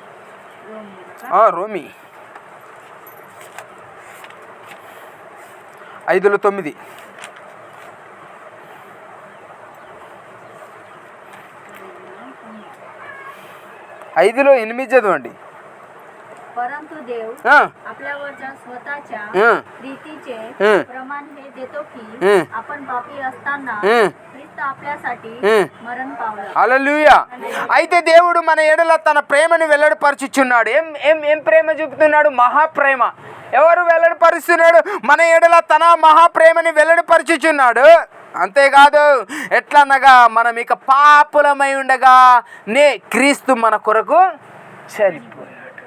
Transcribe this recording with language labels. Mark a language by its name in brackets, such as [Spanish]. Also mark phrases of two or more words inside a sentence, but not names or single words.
[Telugu] రోమీ 5:9. 5:8 चदवंडी. [Marathi] परंतु देव आपल्यावरच्या स्वतःच्या प्रीतीचे प्रमाण हे देतो की आपण पापी असताना ख्रिस्त आपल्यासाठी मरण पावला. [Telugu] హల్లెలూయా. అయితే దేవుడు మన ఎడల తన ప్రేమను వెల్లడిపరుచుచున్నాడు. ఏం ప్రేమ చూపుతున్నాడు? మహాప్రేమ. ఎవరు వెల్లడిపరుస్తున్నాడు? మన ఎడల తన మహాప్రేమని వెల్లడిపరుచుచున్నాడు. అంతేకాదు, ఎట్లనగా మనం ఇక పాపులమై ఉండగా క్రీస్తు మన కొరకు చనిపోయాడు.